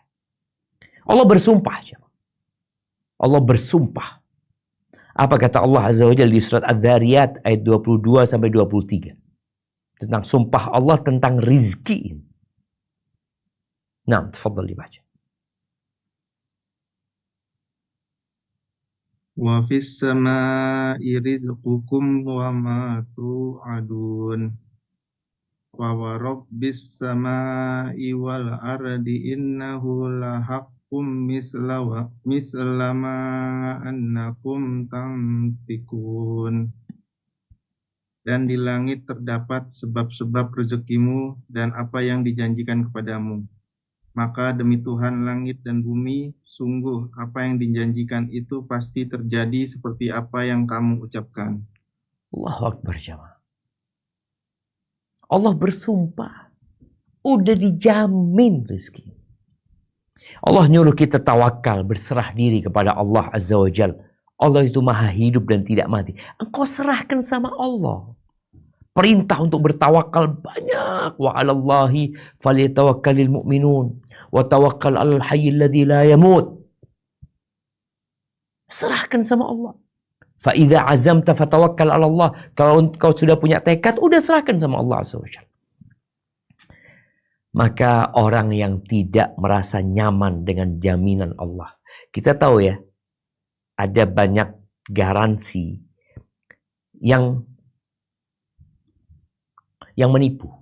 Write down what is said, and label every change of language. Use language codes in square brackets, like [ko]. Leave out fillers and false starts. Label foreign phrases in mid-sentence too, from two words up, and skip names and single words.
[id] Allah bersumpah. Allah bersumpah. Apa kata Allah [ar] عز وجل [id] di surat Adz-Dzariyat ayat 22 sampai 23. Tentang sumpah Allah tentang rizki. Nah, tafadhal dibaca. [ar] وفي السماء رزقكم وما توعدون. ورب السماء والأرض إنه لحق مثل ما أنكم تنطقون. [id] Dan di langit terdapat sebab-sebab rezekimu dan apa yang dijanjikan kepadamu. Maka demi Tuhan langit dan bumi, sungguh apa yang dijanjikan itu pasti terjadi seperti apa yang kamu ucapkan. [ar] الله أكبر [id] jamaah. Allah bersumpah. Udah dijamin rezeki. Allah nyuruh kita tawakal, berserah diri kepada Allah [ar] عز وجل. [id] Allah itu maha hidup dan tidak mati. Engkau serahkan sama Allah. Perintah untuk bertawakal banyak. [ar] وعلى الله فليتوكل المؤمنون. وتوكل على الحي الذي لا يموت. [id] Serahkan sama Allah. [ar] فإذا عزمت فتوكل على الله. [id] Kalau engkau sudah punya tekad, udah serahkan sama Allah [ar] عز وجل. [id] Maka orang yang tidak merasa nyaman dengan jaminan Allah. Kita tahu ya, ada banyak garansi yang menipu.